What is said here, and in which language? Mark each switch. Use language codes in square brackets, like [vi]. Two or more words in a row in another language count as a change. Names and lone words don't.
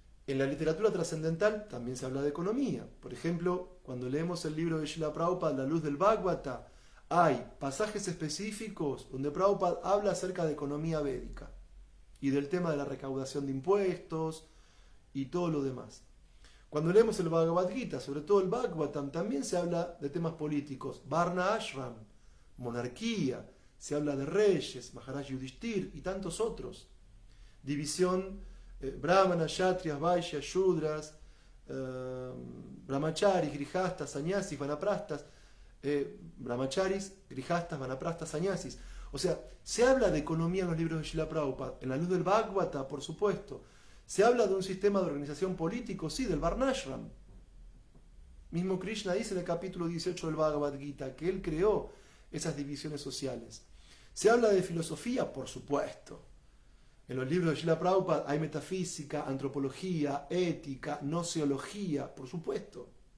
[es] En la literatura trascendental también se habla de economía. Por ejemplo, cuando leemos el libro de Srila Prabhupada, La luz del Bhagavata, hay pasajes específicos donde Prabhupada habla acerca de economía védica y del tema de la recaudación de impuestos y todo lo demás. Cuando leemos el Bhagavad Gita, sobre todo el Bhagavatam, también se habla de temas políticos, [sa] Varna Ashram, [es] monarquía, se habla de reyes, Maharaj Yudhishthir y tantos otros. División, [sa] Brahmanas, Kshatriyas, Vaishyas, Shudras, Brahmacharis, Grihastas, Sannyasis, Vanaprastas, Brahmacharis, Grihastas, Vanaprastas, Sannyasis. [es] O sea, se habla de economía en los libros de Srila Prabhupada, en la luz del Bhagavata, por supuesto. Se habla de un sistema de organización político, sí, del Varnashram. Mismo Krishna dice en el capítulo 18 del Bhagavad Gita que él creó esas divisiones sociales. Se habla de filosofía, por supuesto. En los libros de Srila Prabhupada hay metafísica, antropología, ética, gnoseología, por supuesto.